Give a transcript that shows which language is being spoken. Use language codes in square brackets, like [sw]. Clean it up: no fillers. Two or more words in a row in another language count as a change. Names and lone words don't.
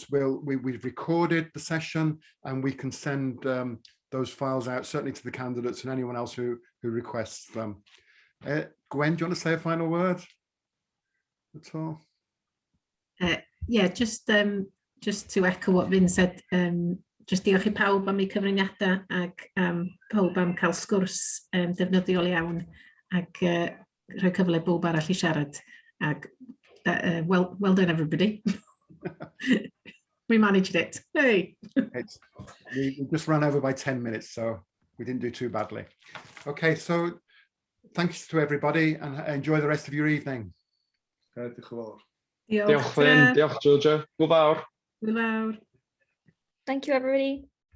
[en] We've recorded the session and we can send those files out, certainly to the candidates and anyone else who requests them. Gwen, do you want to say a final word at all? Yeah, just to echo what Vin said, just [cy] diolch I pawb am eu cyfraniadau ac pawb am cael sgwrs defnyddiol iawn ac rhoi cyfle bob arall I siarad. [en] Ac well done everybody. We managed it. Hey. We just ran over by 10 minutes, so we didn't do too badly. Okay, so thanks to everybody and enjoy the rest of your evening. [cy] Diolch Vin, diolch Georgia. Hwyl fawr. Hwyl fawr. [en] Thank you, everybody.